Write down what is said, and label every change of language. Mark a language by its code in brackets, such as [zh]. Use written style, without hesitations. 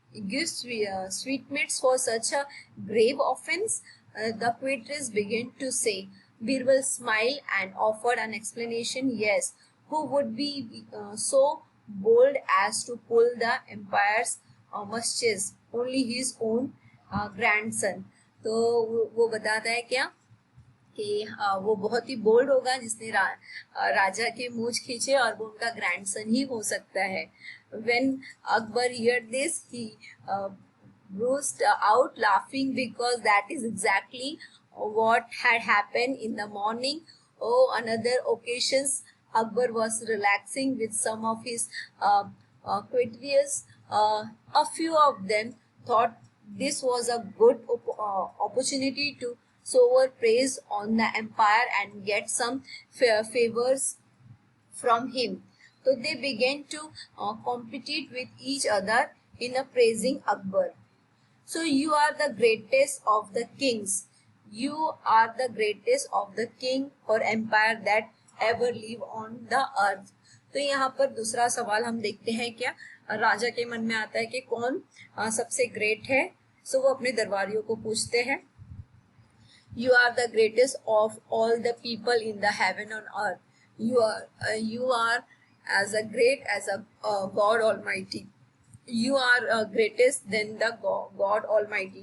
[en] gives sweetmeats for such a grave offense? The Quatrace began to say. Birbal smiled and offered an explanation. Yes, who would be so bold as to pull the empire's mustaches? Only his own grandson. [hi] तो वो बताता है क्या कि वो बहुत ही bold होगा जिसने राजा के मूंछ खींचे और वो उनका ग्रैंडसन ही हो सकता है. [en] When Akbar heard this, he burst out laughing because that is exactly what had happened in the morning. Oh, another occasions Akbar was relaxing with some of his courtiers. A few of them thought this was a good opportunity to sour praise on the empire and get some favors from him. So they began to compete with each other in a praising Akbar. So you are the greatest of the kings. You are the greatest of the king or empire that ever live on the earth. [hi] तो यहाँ पर दूसरा सवाल हम देखते हैं क्या राजा के मन में आता है कि कौन सबसे ग्रेट है. सो वो अपने दरबारियों को पूछते हैं. [en] You are the greatest of all the people in the heaven and earth. You are as a great as a God Almighty. You are greatest than the God Almighty.